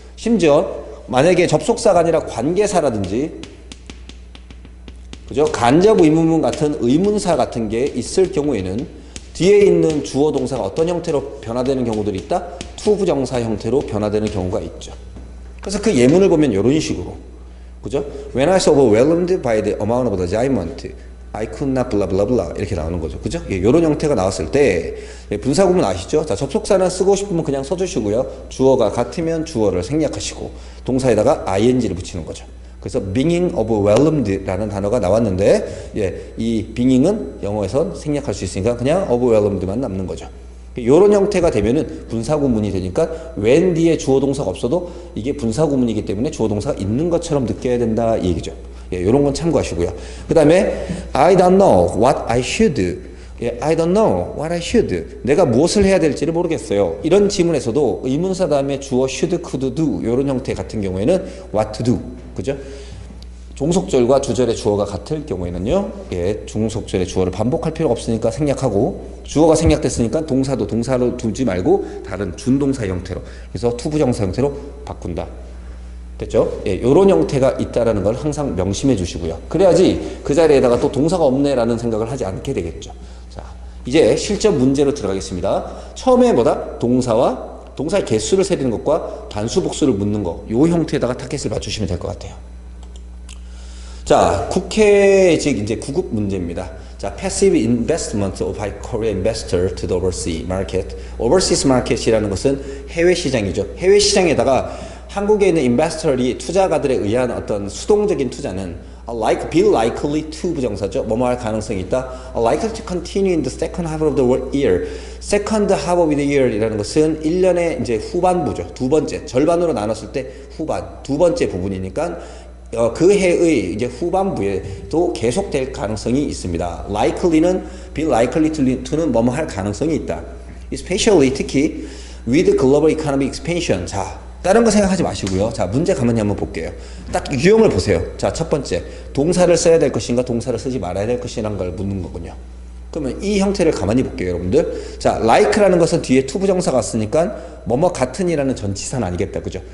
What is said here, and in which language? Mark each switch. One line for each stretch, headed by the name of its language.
Korean: 심지어 만약에 접속사가 아니라 관계사라든지, 그죠? 간접 의문문 같은 의문사 같은 게 있을 경우에는 뒤에 있는 주어 동사가 어떤 형태로 변화되는 경우들이 있다? 투부정사 형태로 변화되는 경우가 있죠. 그래서 그 예문을 보면 이런 식으로, 그죠?
English: When I was overwhelmed by the amount of the diamond, I could not blah blah blah
Korean: 이렇게 나오는 거죠. 그죠? 예, 이런 형태가 나왔을 때, 예, 분사구문 아시죠? 자, 접속사는 쓰고 싶으면 그냥 써주시고요. 주어가 같으면 주어를 생략하시고 동사에다가 ing를 붙이는 거죠. 그래서
English: being overwhelmed
Korean: 라는 단어가 나왔는데, 예, 이 being은 영어에선 생략할 수 있으니까 그냥 overwhelmed만 남는 거죠. 이런 형태가 되면은 분사구문이 되니까 when 뒤에 주어 동사가 없어도 이게 분사구문이기 때문에 주어 동사가 있는 것처럼 느껴야 된다 이 얘기죠. 예, 이런 건 참고하시고요. 그 다음에
English: I don't know what I should. 예, I don't know what I should.
Korean: 내가 무엇을 해야 될지를 모르겠어요. 이런 지문에서도 의문사 다음에 주어 should, could, do 이런 형태 같은 경우에는
English: what to do.
Korean: 그죠? 종속절과 주절의 주어가 같을 경우에는요, 예, 종속절의 주어를 반복할 필요가 없으니까 생략하고, 주어가 생략됐으니까 동사도 동사로 두지 말고 다른 준동사 형태로, 그래서 투부정사 형태로 바꾼다. 됐죠? 예, 요런 형태가 있다라는 걸 항상 명심해 주시고요. 그래야지 그 자리에다가 또 동사가 없네라는 생각을 하지 않게 되겠죠. 자, 이제 실전 문제로 들어가겠습니다. 처음에 뭐다? 동사의 개수를 세리는 것과 단수 복수를 묻는 거, 요 형태에다가 타겟을 맞추시면 될 것 같아요. 자, 국회직 이제 9급 문제입니다.
English: 자, passive investment of high Korean investor to the overseas market. overseas market
Korean: 이라는 것은 해외 시장이죠. 해외 시장에다가 한국에 있는 인베스터리 투자가들에 의한 어떤 수동적인 투자는 be likely to 부정사죠. 뭐뭐 할 가능성이 있다.
English: likely to continue in the second half of the year. second half of the year
Korean: 이라는 것은 1년의 이제 후반부죠. 두 번째, 절반으로 나눴을 때 후반, 두 번째 부분이니까 그 해의 이제 후반부에도 계속될 가능성이 있습니다. likely는
English: be likely to
Korean: 는 뭐뭐 할 가능성이 있다.
English: especially
Korean: 특히
English: with global economic expansion.
Korean: 자, 다른 거 생각하지 마시고요. 자, 문제 가만히 한번 볼게요. 딱 유형을 보세요. 자, 첫 번째, 동사를 써야 될 것인가, 동사를 쓰지 말아야 될 것이라는 걸 묻는 거군요. 그러면 이 형태를 가만히 볼게요, 여러분들. 자, like라는 것은 뒤에 투부정사가 왔으니까 뭐뭐 같은이라는 전치사는 아니겠다, 그죠?